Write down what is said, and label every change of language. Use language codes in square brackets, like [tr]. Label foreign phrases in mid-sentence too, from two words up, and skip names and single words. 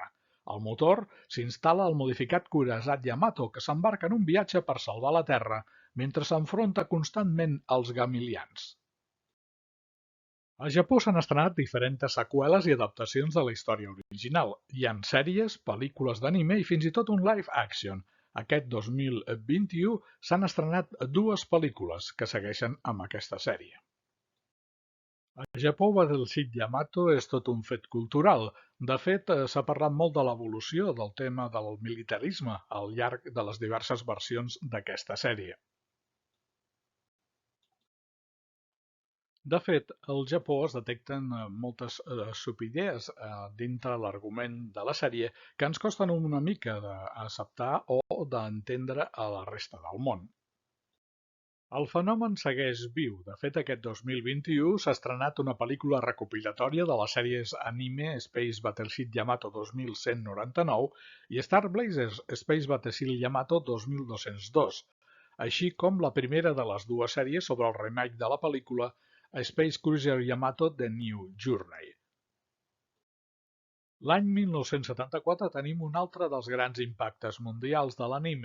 [ca] Al motor s'instal·la el modificat Kurasat Yamato, que s'embarca en un viatge per salvar la Terra mentre s'enfronta constantment als gamilians. Al Japó s'han estrenat diferents seqüeles i adaptacions de la història original. Hi ha sèries, pel·lícules d'anime i fins i tot un [en] live action. [ca] Aquest 2021 s'han estrenat 2 pel·lícules que segueixen amb aquesta sèrie. Al Japó, Battleship Yamato és tot un fet cultural. De fet, s'ha parlat molt de l'evolució del tema del militarisme al llarg de les diverses versions d'aquesta sèrie. De fet, al Japó es detecten moltes subidees dintre l'argument de la sèrie que ens costen una mica d'acceptar o d'entendre a la resta del món. El fenomen segueix viu. De fet, aquest 2021 s'ha estrenat una pel·lícula recopilatòria de les sèries anime Space Battleship Yamato 2199 i Star Blazers Space Battleship Yamato 2202, així com la primera de les 2 sèries sobre el remake de la pel·lícula Space Cruiser Yamato The New Journey. L'any 1974 tenim un altre dels grans impactes mundials de l'anime.